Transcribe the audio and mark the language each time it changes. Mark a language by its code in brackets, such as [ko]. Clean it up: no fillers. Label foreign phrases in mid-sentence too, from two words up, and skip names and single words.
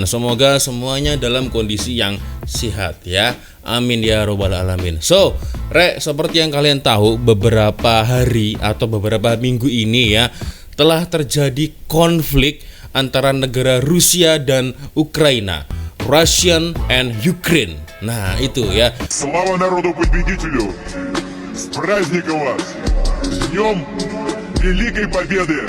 [id] Semoga semuanya dalam kondisi yang sehat ya. [ar] آمين يا رب العالمين. [id] So, rek, seperti yang kalian tahu, beberapa hari atau beberapa minggu ini ya telah terjadi konflik antara negara Rusia dan Ukraina. [en] Russian and Ukraine. [id] Nah itu ya. [ru] Слава народу-победителю! С праздником вас! С Днем Великой Победы!